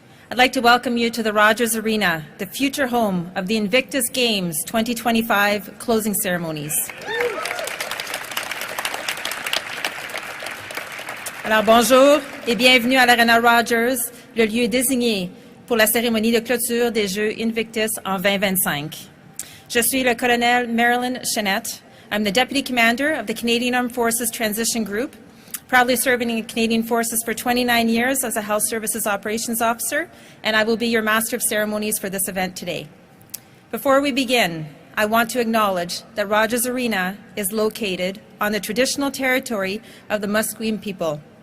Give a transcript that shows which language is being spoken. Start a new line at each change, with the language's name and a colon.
English: I'd like to welcome you to the Rogers Arena, the future home of the Invictus Games 2025 closing ceremonies.
French: Alors bonjour et bienvenue à l'Arena Rogers, le lieu désigné pour la cérémonie de clôture des Jeux Invictus en 2025. Je suis le colonel Marilyn Chenette.
English: I'm the Deputy Commander of the Canadian Armed Forces Transition Group, proudly serving in the Canadian Forces for 29 years as a Health Services Operations Officer, and I will be your Master of Ceremonies for this event today. Before we begin, I want to acknowledge that Rogers Arena is located on the traditional territory of the Musqueam people.